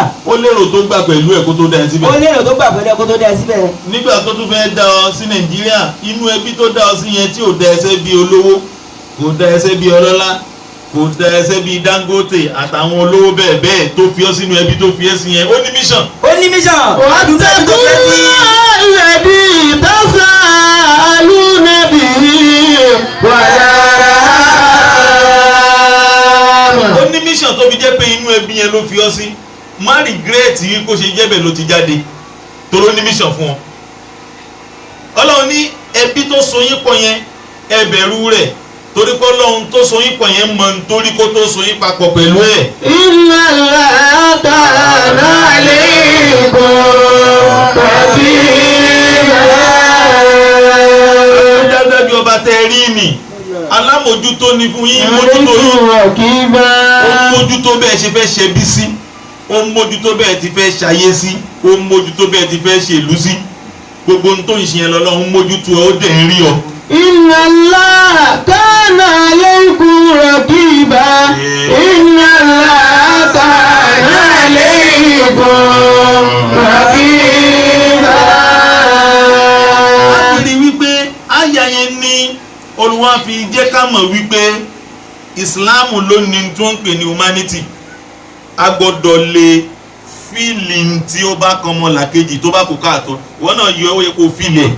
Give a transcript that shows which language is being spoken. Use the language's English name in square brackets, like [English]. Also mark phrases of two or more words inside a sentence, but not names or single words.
[Yoruba] ó lérò tó gbà pẹ̀lú ẹ̀ kó tó dá ẹ síbẹ̀. ó lérò tó gbà pẹ̀lú ẹ̀ kó tó dá ẹ síbẹ̀. nígbà tó tún fẹ́ dá ọ sí Nàìjíríà inú ẹbí tó dá ọ sí yẹn tí ò dá ẹsẹ̀ bí olówó kò dá ẹsẹ̀ bí ọlọ́lá kò dá ẹsẹ̀ bí Dangote àtàwọn olówó bẹ́ẹ̀ bẹ́ẹ̀ tó fi ọ sínú ẹbí tó fi ẹ sí yẹn ó ní mission. ó ní mission. [Arabic] واتقوا الله الذي تساءلون به والأرحام. [Yoruba] ó ní mission tó fi jẹ́ pé inú ẹbí yẹn ló fi ọ sí má regret yìí kó ṣe jẹ́ bẹ́ẹ̀ ló ti jáde tó ló ní mission fún ọ. Ọlọ́run ní ẹbí tó so yín pọ̀ yẹn ẹ bẹ̀rù rẹ̀ torí pé Ọlọ́run tó so yín pọ̀ yẹn mọ̀ nítorí kó tó so yín papọ̀ pẹ̀lú ẹ̀. [Arabic] إن الله كان عليكم رقيبا. [Yoruba] dáadáa bí ọba tẹ rí ni alámòjútó ni fún yín mójútó yín [Arabic] raqiba. [Yoruba] ó mójútó bẹ́ẹ̀ ṣe fẹ́ ṣẹbí sí ó mójútó bẹ́ẹ̀ ti fẹ́ ṣayé sí ó mójútó bẹ́ẹ̀ ti fẹ́ ṣèlú sí gbogbo ohun tó ń ṣe yẹn lọ́lọ́run mójútó ẹ ó dẹ̀ ń rí ọ. [Arabic] إن الله كان عليكم رقيبا. إن الله كان عليكم رقيبا. [Yoruba] láti rí wípé àyà yẹn ní Olúwa fi jẹ́ ká mọ̀ wípé Ìsìláàmù ló ní tí wọ́n ń pè ní humanity a gbọ́dọ̀ lè fíìlì tí ó bá kan mọ́ làkejì tó bá kó káàtó ìwọ náà yọ ó yẹ kó fíìlì ẹ̀.